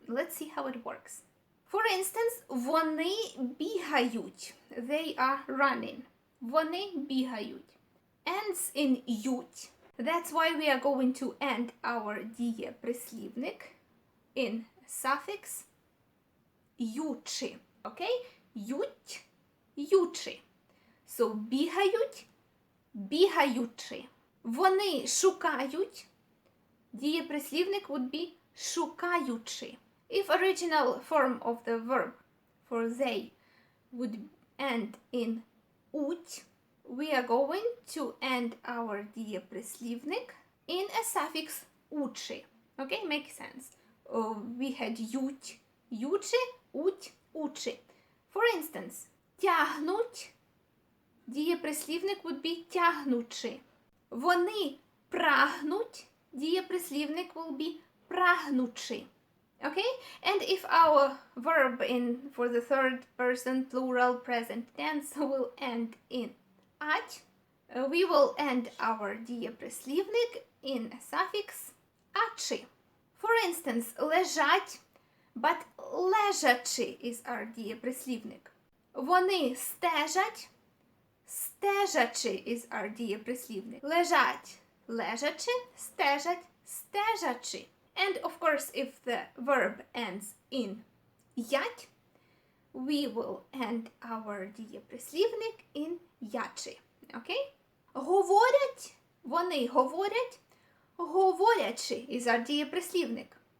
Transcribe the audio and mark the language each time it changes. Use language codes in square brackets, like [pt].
[en] Let's see how it works. For instance, [uk] вони бігають, [en] they are running. [uk] Вони бігають. [en] Ends in [uk] ють. [en] That's why we are going to end our ДІЄПРИСЛІВНИК in suffix ючи. [uk] Okay? Ють, ючи. So бігають, бігаючи. Вони шукають. [en] ДІЄПРИСЛІВНИК would be шукаючи. If original form of the verb for they would end in уть, we are going to end our ДІЄПРИСЛІВНИК in a suffix учи. Okay, makes sense. We had ють, ючи, уть, учи. For instance, тягнуть, ДІЄПРИСЛІВНИК would be тягнучи. [uk] Вони прагнуть, ДІЄПРИСЛІВНИК [en] will be [uk] прагнучи. [en] Okay? And if our verb for the third person plural present tense will end in ать, we will end our ДІЄПРИСЛІВНИК in a suffix ачи. For instance, лежать, but лежачи is our ДІЄПРИСЛІВНИК. [uk] Вони стежать, стежачи [en] is our [uk] ДІЄПРИСЛІВНИК. Лежать, лежачи, стежать, стежачи. [en] And of course, if the verb ends in ять, we will end our дієприслівник in ячи. Okay? [uk] Говорять, вони говорять, говорячи [en] is our [uk] дієприслівник.